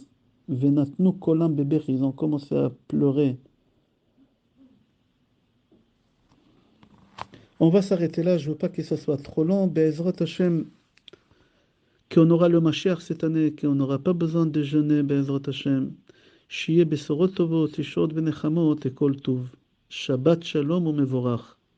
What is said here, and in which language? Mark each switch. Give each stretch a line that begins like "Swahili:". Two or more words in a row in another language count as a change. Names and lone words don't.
Hebrew: ונתנו קולם
French: bébé, ils ont commencé à pleurer. On va s'arrêter là, je ne veux pas que ça soit trop long.
Hebrew: בעזרת השם,
French: qu'on aura le Mashiach cette année, qu'on n'aura pas besoin de jeûner,
Hebrew: בעזרת השם. שיהיה בשורות טובות, ישועות ונחמות, וכל טוב. שבת שלום ומבורך.